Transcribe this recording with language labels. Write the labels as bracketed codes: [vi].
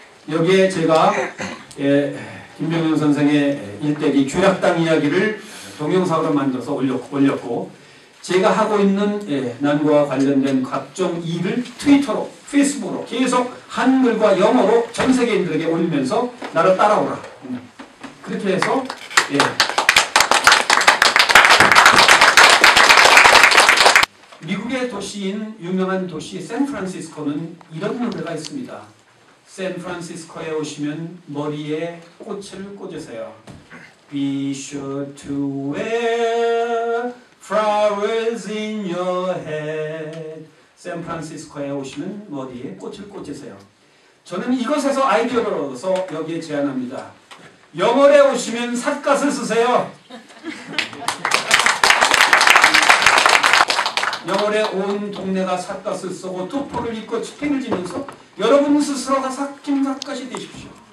[ko] 여기에 제가 김병현 선생의 일대기 규략당 이야기를 동영상으로 만들어서 올렸고 제가 하고 있는 난고와 관련된 각종 일을 트위터로, 페이스북으로 계속 한글과 영어로 전 세계인들에게 올리면서 나를 따라오라. 그렇게 해서 미국의 도시인 유명한 도시 샌프란시스코는 이런 노래가 있습니다. 샌프란시스코에 오시면 머리에 꽃을 꽂으세요. [en] Be sure to wear flowers in your head. [ko] 샌프란시스코에 오시면 머리에 꽃을 꽂으세요. 저는 이것에서 아이디어를 얻어서 여기에 제안합니다. 영월에 오시면 삿갓을 쓰세요. 영월에 온 동네가 삿갓을 쓰고 투포를 입고 집행을 지면서 여러분 스스로가 삿갓이 되십시오.